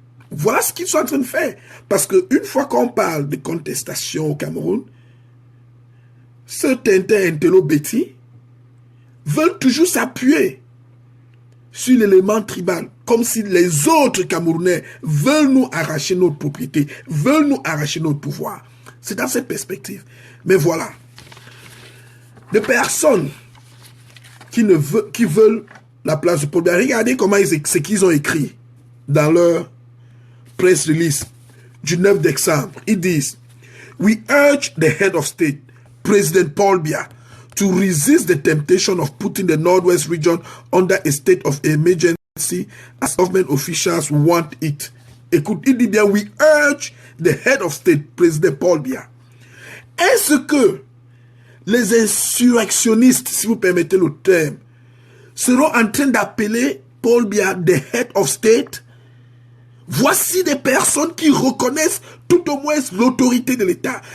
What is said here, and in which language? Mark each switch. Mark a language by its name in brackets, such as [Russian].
[French] Voilà ce qu'ils sont en train de faire. Parce qu'une fois qu'on parle de contestation au Cameroun, ce Tintin Intello Betty veulent toujours s'appuyer sur l'élément tribal, comme si les autres Camerounais veulent nous arracher notre propriété, veulent nous arracher notre pouvoir. C'est dans cette perspective. Mais voilà, des personnes qui veulent la place de Paul Biya. Regardez comment ce qu'ils ont écrit dans leur press release du 9 décembre. Ils disent: [English] We urge the head of state, President Paul Biya, to resist the temptation of putting the Northwest region under a state of emergency as government officials want it. [French] Écoute, il dit bien: [English] We urge the head of state, President Paul Biya. [French] Est-ce que les insurrectionnistes, si vous permettez le terme, seront en train d'appeler Paul Biya [English] the head of state? [French] Voici des personnes qui reconnaissent tout au moins l'autorité de l'État.